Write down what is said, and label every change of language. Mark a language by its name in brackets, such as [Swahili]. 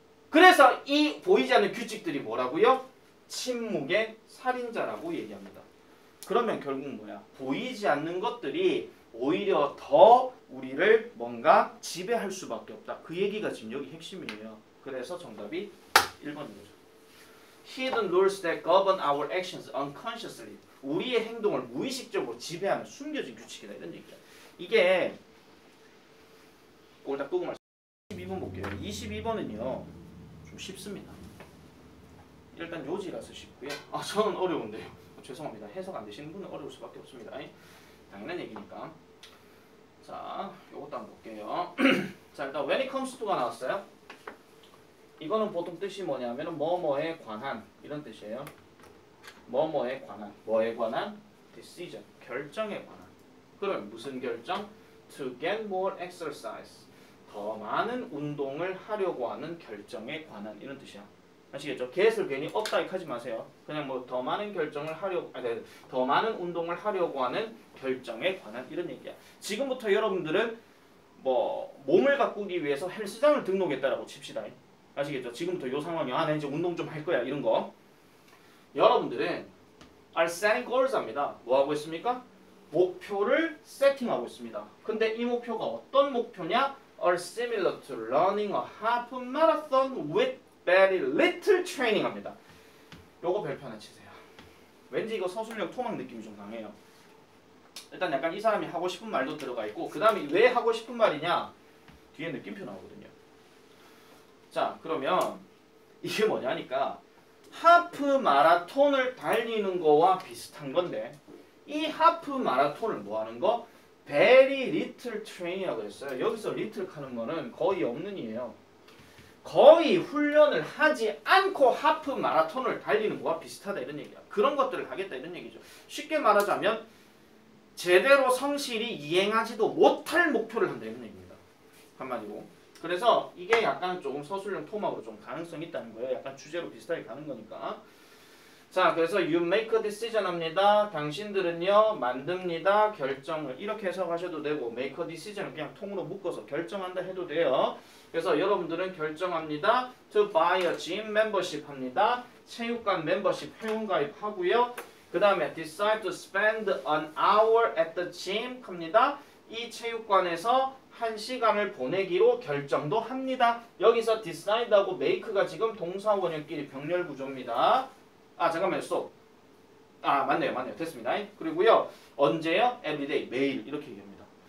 [Korean] 그래서 이 보이지 않는 규칙들이 뭐라고요? 침묵의 살인자라고 얘기합니다. 그러면 결국 뭐야? 보이지 않는 것들이 오히려 더 우리를 뭔가 지배할 수밖에 없다. 그 얘기가 지금 여기 핵심이에요. 그래서 정답이 1번인 거죠. [English] Hidden rules that govern our actions unconsciously. [Korean] 우리의 행동을 무의식적으로 지배하는 숨겨진 규칙이다. 이런 얘기야. 이게 꼴딱 끄고 말씀 22번 볼게요. 22번은요. 좀 쉽습니다. 일단 요지라서 쉽고요. 저는 어려운데요. 죄송합니다. 해석 안 되시는 분은 어려울 수밖에 없습니다. 당연한 얘기니까. 자, 요것도 한번 볼게요. 자, 일단 when it comes to가 나왔어요. 이거는 보통 뜻이 뭐냐면 뭐뭐에 관한 이런 뜻이에요. 뭐뭐에 관한. 뭐에 관한? decision. 결정에 관한. 그럼 무슨 결정? [English] to get more exercise. [Korean] 더 많은 운동을 하려고 하는 결정에 관한 이런 뜻이야. 아시겠죠? get을 괜히 없다 이렇게 하지 마세요. 그냥 뭐 더 많은 결정을 하려고 더 많은 운동을 하려고 하는 결정에 관한 이런 얘기야. 지금부터 여러분들은 뭐 몸을 가꾸기 위해서 헬스장을 등록했다라고 칩시다. 아시겠죠? 지금부터 요 상황이 나 이제 운동 좀 할 거야 이런 거. 여러분들은 [English] are setting goals [Korean] 합니다. 뭐 하고 있습니까? 목표를 세팅하고 있습니다. 근데 이 목표가 어떤 목표냐? [English] are similar to running a half marathon with very little training [Korean] 합니다. 요거 별표 하나 치세요. 왠지 이거 서술형 토막 느낌이 좀 강해요. 일단 약간 이 사람이 하고 싶은 말도 들어가 있고 그 다음에 왜 하고 싶은 말이냐? 뒤에 느낌표 나오거든요. 자, 그러면 이게 뭐냐니까 하프 마라톤을 달리는 거와 비슷한 건데 이 하프 마라톤을 뭐 하는 거? very little train이라고 했어요. 여기서 little 하는 거는 거의 없는 이에요. 거의 훈련을 하지 않고 하프 마라톤을 달리는 거와 비슷하다 이런 얘기야. 그런 것들을 하겠다 이런 얘기죠. 쉽게 말하자면 제대로 성실히 이행하지도 못할 목표를 한다 이런 얘기입니다. 한마디로. 그래서 이게 약간 조금 서술형 토막으로 좀 가능성이 있다는 거예요. 약간 주제로 비슷하게 가는 거니까. 자, 그래서 [English] you make a decision [Korean] 합니다. 당신들은요 만듭니다. 결정을 이렇게 해석하셔도 되고 make a decision을 그냥 통으로 묶어서 결정한다 해도 돼요. 그래서 여러분들은 결정합니다. [English] to buy a gym membership [Korean] 합니다. 체육관 멤버십 회원가입 하고요. 그 다음에 [English] decide to spend an hour at the gym [Korean] 합니다. 이 체육관에서 1시간을 보내기로 결정도 합니다. 여기서 decide하고 make가 지금 동사 원형끼리 병렬 구조입니다. 잠깐만요. stop. 맞네요. 됐습니다. 그리고요. 언제요? everyday. 매일. 이렇게 얘기합니다.